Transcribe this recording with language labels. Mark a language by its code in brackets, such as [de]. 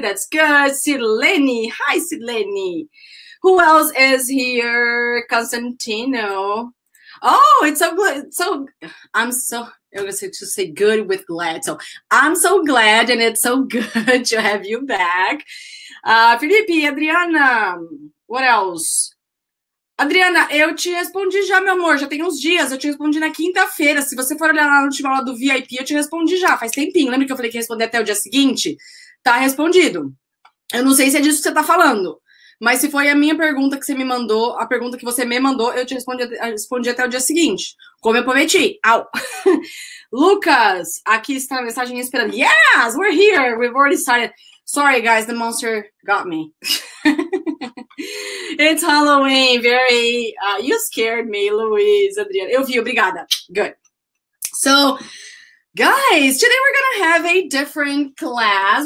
[en] That's good. Sileni. Hi, Sileni. Who else is here? Constantino. Oh, it's so good. I was to say good with glad. So I'm so glad and it's so good to have you back. Felipe, Adriana, what else? [pt] Adriana, eu te respondi já, meu amor, já tem uns dias, eu te respondi na quinta-feira. Se você for olhar lá no último aula do VIP, eu te respondi já, faz tempinho. Lembra que eu falei que ia responder até o dia seguinte? Tá respondido. Eu não sei se é disso que você tá falando, mas se foi a minha pergunta que você me mandou, a pergunta que você me mandou, eu te respondi até o dia seguinte, como eu prometi. Au! Lucas, aqui está a mensagem esperando. [en] Yes, we're here, we've already started. Sorry, guys, the monster got me. It's Halloween, very, you scared me, Luiz, Adriana. [pt] Eu vi, obrigada. [en] Good. So, guys, today we're going to have a different class.